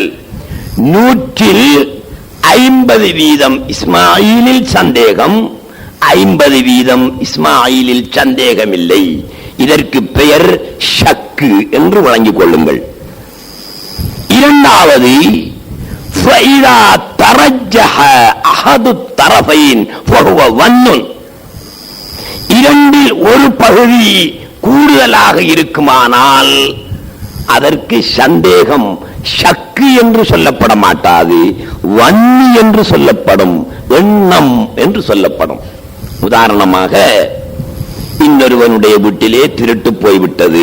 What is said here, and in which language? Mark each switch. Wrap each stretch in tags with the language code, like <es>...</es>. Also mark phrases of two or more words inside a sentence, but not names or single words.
<ta>100ல் 50% இஸ்மாயிலில் சந்தேகம், 50% இஸ்மாயிலில் சந்தேகமில்லை. இதற்கு பெயர் ஷக்கு என்று வழங்கிக் கொள்ளுங்கள். இரண்டாவது,</ta> <ar>فَإِذَا تَرَجَّحَ أَحَدُ الطَّرَفَيْنِ فَهُوَ وَنٌّ.</ar> <ta>2ல் ஒரு பகுதி கூடுதலாக இருக்குமானால் அதற்கு சந்தேகம் ஷக்கு என்று சொல்லப்பட மாட்டாது, வன்னி என்று சொல்லப்படும், எண்ணம் என்று சொல்லப்படும். உதாரணமாக, இன்னொருவனுடைய வீட்டிலே திருட்டு போய்விட்டது.</ta>